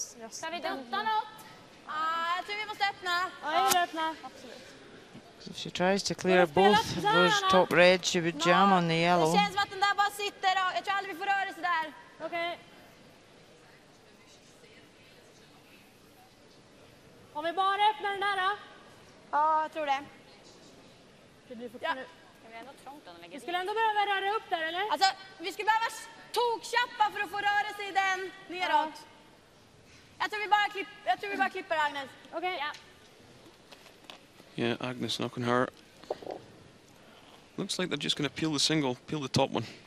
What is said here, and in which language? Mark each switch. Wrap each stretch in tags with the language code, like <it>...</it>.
<sv>Ska vi dutta något? Jag tror vi måste öppna. Ja, jag vill öppna. Absolut.</sv> <en>If she tries to clear both of those top reds, she would jam on the yellow.</en> <sv>Det känns som att den där bara sitter och jag tror aldrig vi får rörelse där. Okej. Om vi bara öppnar den där då? Ja, jag tror det. Det blir fortfarande... Vi skulle ändå behöva röra upp där, eller? Alltså, vi skulle behöva tokkappa för att få rörelse i den neråt. Jag tror vi bara klipper Agnes. Okej. Ja.</sv> <en>Yeah, Agnes knocking her. Looks like they're just going to peel the single, peel the top one.</en>